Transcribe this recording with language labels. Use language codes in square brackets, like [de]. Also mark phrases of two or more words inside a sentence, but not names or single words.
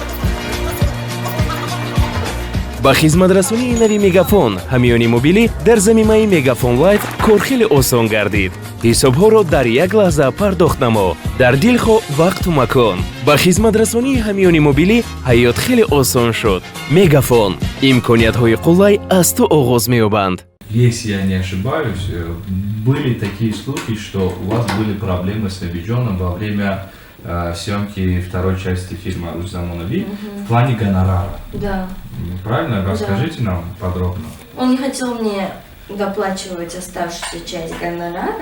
[tg] ба хизматрасонии нави Мегафон ҳамёни мобилӣ дар замимаи Мегафон Лайф кор хеле осон гардид. ҳисобҳоро дар як лаҳза пардохт намо, дар дил хоҳ вақту макон. ба хизматрасонии ҳамёни мобилӣ ҳаёт хеле осон шуд. Мегафон, имкониятҳои қулай аз ту оғоз меёбанд. [ru] Если я не ошибаюсь, были такие слухи, что у вас были проблемы с Набиджоном во время съемки второй части фильма «Арусь Замунави» в плане гонорара. Да. Правильно? Расскажите нам подробно. Он не хотел мне доплачивать оставшуюся часть гонорара.